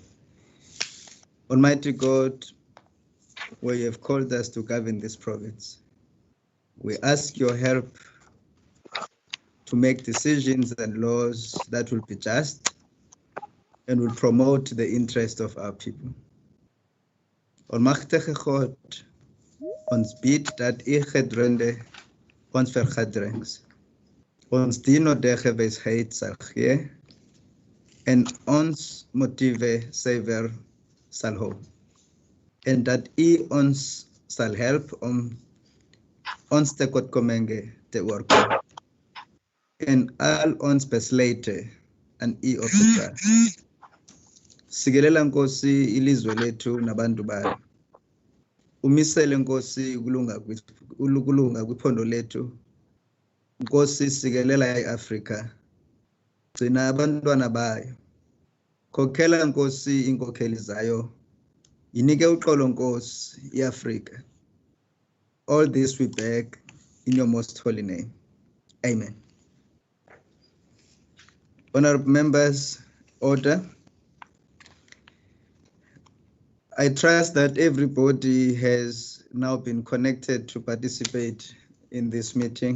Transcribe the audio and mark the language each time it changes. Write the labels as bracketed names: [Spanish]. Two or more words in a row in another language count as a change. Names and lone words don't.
[English] Almighty God, we have called us to govern this province. We ask your help to make decisions and laws that will be just and will promote the interest of our people. [Afrikaans] Almachtige God, ons bid dat u gedrende ons vergadering ons dienende wysheid sal gee en ons motiewe suiwer sal hou en dat u ons sal help om ons tekortkominge te oorkom en al ons besluite aan u op te dra. [Xhosa] Sikelela Nkosi ilizwe lethu nabantu balo. Umisele Nkosi ukulunga kwiphondo lethu. Nkosi sikelela iAfrika. Gcina abantwana bayo. Khokhela Nkosi inkokheli zayo. Yinike uxolo Nkosi iAfrika. [English] All this we beg in your most holy name. Amen. Honorable members, order. I trust that everybody has now been connected to participate in this meeting.